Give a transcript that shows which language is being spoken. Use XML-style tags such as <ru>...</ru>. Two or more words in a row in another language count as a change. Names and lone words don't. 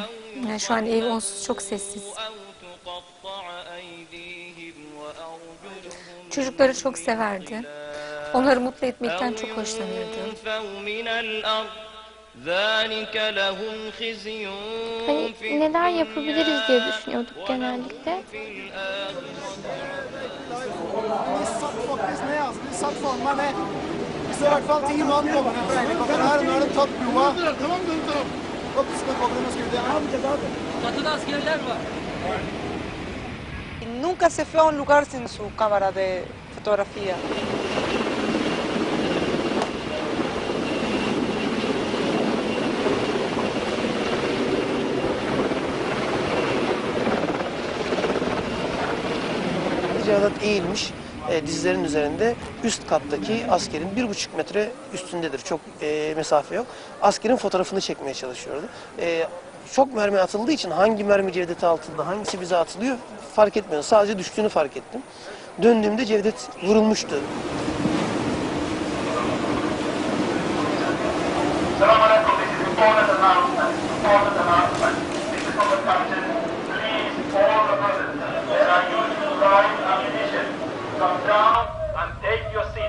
<tr>Yani şu an ev onsuz çok sessiz. Çocukları çok severdi. Onları mutlu etmekten çok hoşlanırdı. Hani neler yapabiliriz diye düşünüyorduk genellikle.</tr> <es>Nunca se fue a un lugar sin su cámara de fotografía.</es> <tr>Cevadat eğilmiş, dizlerin üzerinde üst kattaki askerin 1,5 metre üstündedir. Çok mesafe yok. Askerin fotoğrafını çekmeye çalışıyordu. Çok mermi atıldığı için hangi mermi Cevdet'e atıldı, hangisi bize atılıyor fark etmiyor. Sadece düştüğünü fark ettim. Döndüğümde Cevdet vurulmuştu.</tr> <en>Come down and take your seats.</en>